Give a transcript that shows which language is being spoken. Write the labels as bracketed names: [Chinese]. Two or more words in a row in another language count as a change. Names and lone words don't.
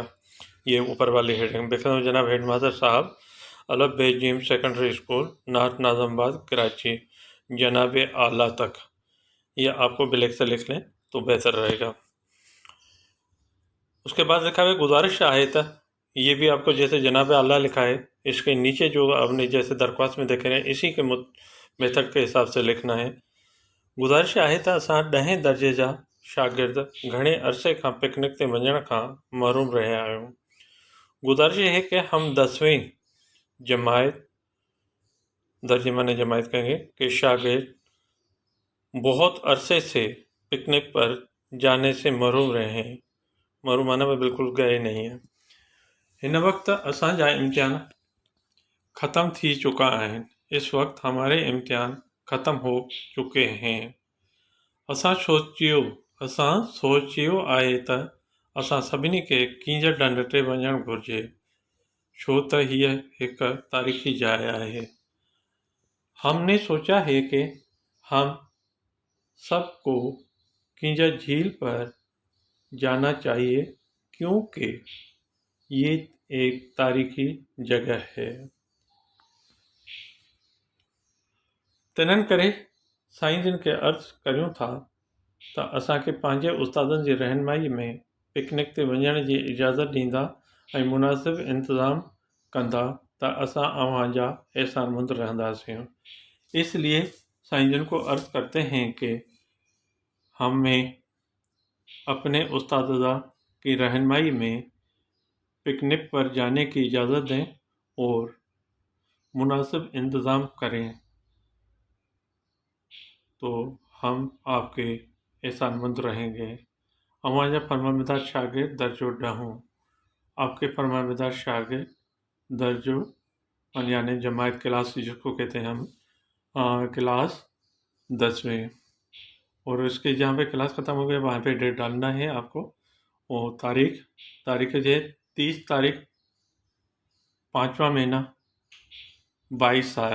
[Urdu] یہ اوپر والی ہیڈنگ بیکاز جناب ہیڈ ماسٹر صاحب الف بے جیم سیکنڈری اسکول نارتھ ناظم آباد کراچی جناب عالی تک، یہ آپ کو بلیک سے لکھ لیں تو بہتر رہے گا. اس کے بعد لکھا ہے گزارش آئے تھا، یہ بھی آپ کو جیسے جناب عالی لکھا ہے اس کے نیچے جو آپ نے جیسے درخواست میں دیکھے ہیں اسی کے میتھڈ کے حساب سے لکھنا ہے. [Sindhi] गुजारिश आहे त असां 10 दर्जे जा शागिर्द घणे अरसे खां पिकनिक ते वञण खां महरूम रहिया आहियूं। [Urdu] گزارش ہے کہ ہم 10ویں جماعت درجے معنی جماعت کہیں گے کہ شاگرد بہت عرصے سے پکنک پر جانے سے محروم رہے ہیں. محروم معنی میں بالکل گئے نہیں ہیں. [Sindhi] हिन वक्त असांजा इम्तिहान ख़त्म थी चुका आहिनि। [Urdu] اس وقت ہمارے امتحان ختم ہو چکے ہیں. [Sindhi] असां सोचियो आहे त असां सभिनी खे कींज ढंढ ते वञणु घुरिजे, छो त हीअ हिकु तारीख़ी जाइ आहे। [Urdu] ہم نے سوچا ہے کہ ہم سب کو کینجھ جھیل پر جانا چاہیے، کیونکہ یہ ایک تاریخی جگہ ہے. [Sindhi] तंहिं करे साईं जिन खे अर्ज़ु करियूं था त असांखे पंहिंजे उस्तादनि जी रहनुमाई में पिकनिक ते वञण जी इजाज़त ॾींदा ऐं मुनासिब इंतज़ाम कंदा त असां अव्हांजा एहसानमंद रहंदासीं। [Urdu] اس لیے سائیں جن کو عرض کرتے ہیں کہ ہمیں اپنے استادوں کی رہنمائی میں پکنک پر جانے کی اجازت دیں اور مناسب انتظام کریں، تو ہم آپ کے احسان مند رہیں گے. [Sindhi] अव्हांजा फरमाबरदार शागिर्द दर्जो ॾहों। [Urdu] آپ کے فرمانبردار شاگرد درجو یعنی جماعت کلاس جس کو کہتے ہیں ہم، کلاس 10ویں. اور اس کے جہاں پہ کلاس ختم ہو گیا وہاں پہ ڈیٹ ڈالنا ہے آپ کو، اور تاریخ ہے 30 تاریخ 5واں مہینہ 22 سال.